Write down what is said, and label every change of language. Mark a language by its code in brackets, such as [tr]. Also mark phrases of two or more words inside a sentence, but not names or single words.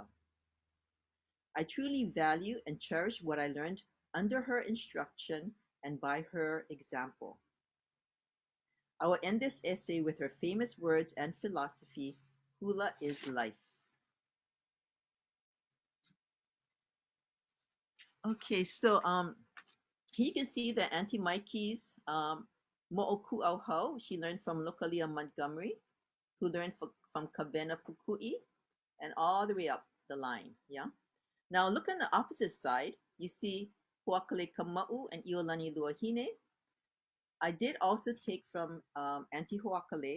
[en] I truly value and cherish what I learned under her instruction and by her example. I will end this essay with her famous words and philosophy, hula is life. Okay, so here you can see that Auntie Maiki's [haw] mo'oku ʻauhau, [en] she learned from Lokalia Montgomery, who learned from Kavena Pukui, and all the way up the line, yeah? Now look on the opposite side, you see Huakale Kama'u and Iolani Luahine. I did also take from Auntie Huakale.